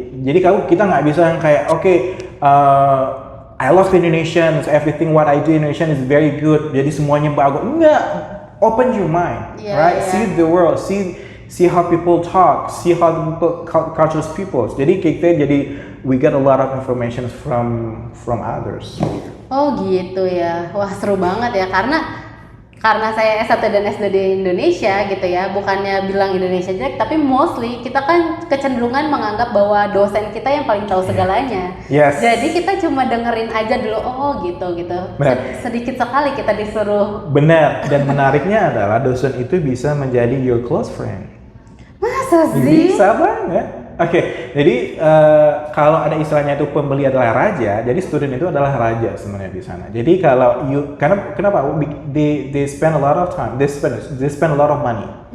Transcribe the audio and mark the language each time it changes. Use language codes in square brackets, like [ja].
[id] Jadi kita nggak bisa yang kayak, [en] okay, I love Indonesians, everything what I do in Indonesian is very good. [id] Jadi semuanya bagus. Enggak. [en] Open your mind, right? See the world. See how people talk, see how cultures people. Jadi we get a lot of information from others. [id] Oh gitu ya. Wah seru banget ya, karena saya S1 dan S2 di Indonesia gitu ya, bukannya bilang Indonesia jelek, tapi mostly kita kan kecenderungan menganggap bahwa dosen kita yang paling tahu segalanya. [en] Yes. [id] Jadi kita cuma dengerin aja dulu, oh gitu. Benar. Sedikit sekali kita disuruh. Benar, dan menariknya adalah dosen itu bisa menjadi [en] your close friend. [id] Masa sih? Bisa banget. Oke, jadi kalau ada istilahnya itu pembeli adalah raja, jadi student itu adalah raja sebenarnya di sana. Jadi kalau kenapa [en] they spend a lot of time, they spend a lot of money,